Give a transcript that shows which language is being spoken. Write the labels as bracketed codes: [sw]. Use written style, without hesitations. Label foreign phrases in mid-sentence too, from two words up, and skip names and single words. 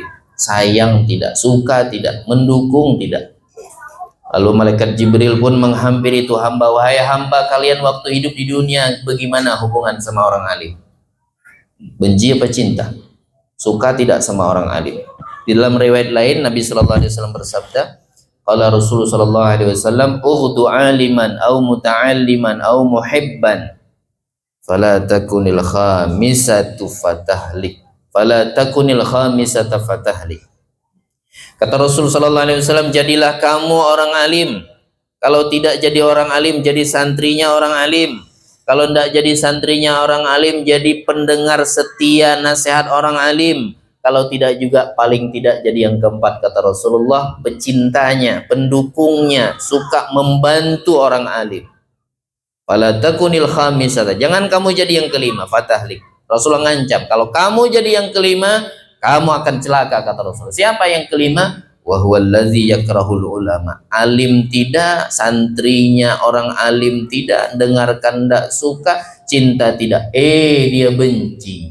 [id] Sayang tidak, suka tidak, mendukung tidak? Lalu malaikat Jibril pun menghampiri itu hamba. Wahai hamba, kalian waktu hidup di dunia bagaimana hubungan sama orang alim? Benci apa cinta? Suka tidak sama orang alim? Di dalam riwayat lain Nabi [ar] صلى الله عليه وسلم bersabda, قال رسول الله صلى الله عليه وسلم، اغد عالما أو متعلما أو محبا فلا تكن الخامس فتهلك، فلا تكن الخامسة فتهلك. [id] Kata Rasul [ar] صلى الله عليه وسلم, [id] jadilah kamu orang alim. Kalau tidak jadi orang alim, jadi santrinya orang alim. Kalau tidak jadi santrinya orang alim, jadi pendengar setia nasihat orang alim. Kalau tidak juga, paling tidak jadi yang keempat, kata Rasulullah, pecintanya, pendukungnya, suka membantu orang alim. [ar] فلا تكن الخامسة, [id] jangan kamu jadi yang kelima, fatahlik. Rasulullah ngancam, kalau kamu jadi yang kelima, kamu akan celaka, kata Rasulullah. Siapa yang kelima? [ar] وهو الذي يكره العلماء. [id] Alim tidak, santrinya orang alim tidak, dengarkan tidak suka, cinta tidak, dia benci.